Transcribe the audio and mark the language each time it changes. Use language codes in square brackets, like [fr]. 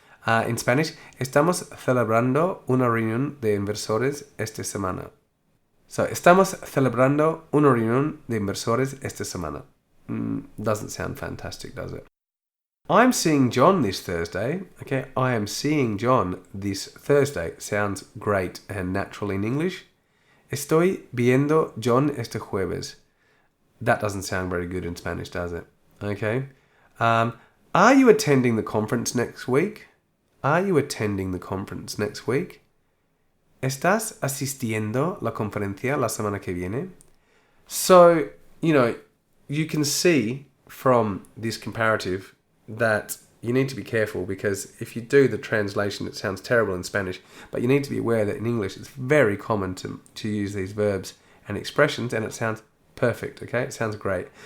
[en] In Spanish, [es] estamos celebrando una reunión de inversores esta semana. So, estamos celebrando una reunión de inversores esta semana. [en] Doesn't sound fantastic, does it? I'm seeing John this Thursday. Okay, I am seeing John this Thursday. Sounds great and natural in English. [es] Estoy viendo John este jueves. [en] That doesn't sound very good in Spanish, does it? Okay. Are you attending the conference next week? Are you attending the conference next week? [es] ¿Estás asistiendo la conferencia la semana que viene? [en] So, you can see from this comparative that you need to be careful, because if you do the translation, it sounds terrible in Spanish, but you need to be aware that in English it's very common to use these verbs and expressions, and it sounds perfect, okay? It sounds great.